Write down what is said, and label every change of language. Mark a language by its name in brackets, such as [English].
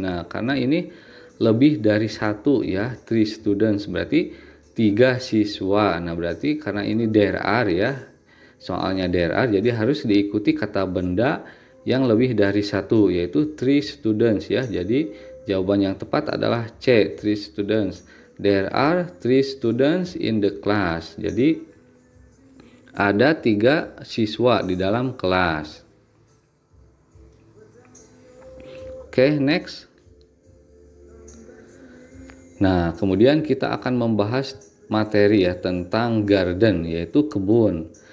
[Indonesian] Nah, karena ini lebih dari satu ya, three students berarti tiga siswa. Nah, berarti karena ini there are ya, soalnya there are, jadi harus diikuti kata benda yang lebih dari satu, yaitu three students ya. Jadi jawaban yang tepat adalah C, three students. [English] There are three students in the class. [Indonesian] Jadi ada tiga siswa di dalam kelas. Oke, next. Nah, kemudian kita akan membahas materi ya tentang garden, yaitu kebun.